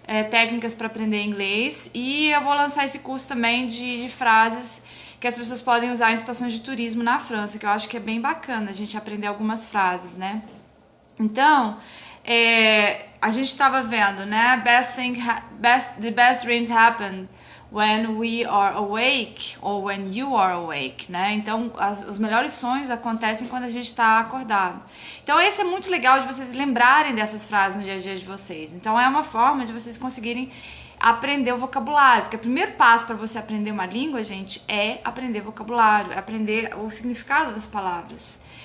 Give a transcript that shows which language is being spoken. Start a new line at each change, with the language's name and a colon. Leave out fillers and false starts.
Portuguese: Técnicas para aprender inglês. E eu vou lançar esse curso também de frases que as pessoas podem usar em situações de turismo na França, que eu acho que é bem bacana a gente aprender algumas frases, né? Então, a gente estava vendo, né?
English: The best dreams happen when we are awake or when you are awake, né?
Portuguese: Então, os melhores sonhos acontecem quando a gente está acordado. Então, esse é muito legal de vocês lembrarem dessas frases no dia a dia de vocês. Então, é uma forma de vocês conseguirem aprender o vocabulário, porque o primeiro passo para você aprender uma língua, gente, é aprender vocabulário, aprender o significado das palavras.